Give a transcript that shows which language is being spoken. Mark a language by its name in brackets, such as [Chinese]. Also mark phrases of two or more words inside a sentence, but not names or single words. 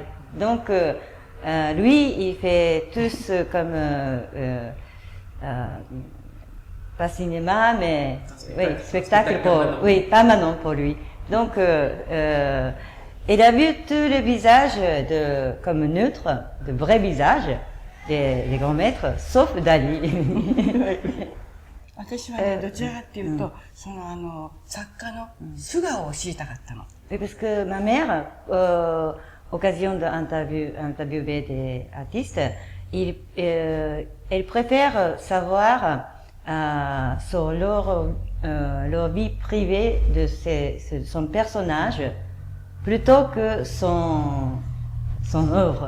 [French] Donc lui, il fait tous comme pas cinéma, mais spectacle permanent pour lui. Donc il a vu tous les visages comme neutres, de vrais visages des grands maîtres, sauf Dali. [Japanese] 私はね、どちらかっていうと、その作家の素顔を知りたかったの。 [French] Parce que ma mère, occasion d'interviewer des artistes, elle préfère savoir sur leur vie privée de son personnage plutôt que son œuvre.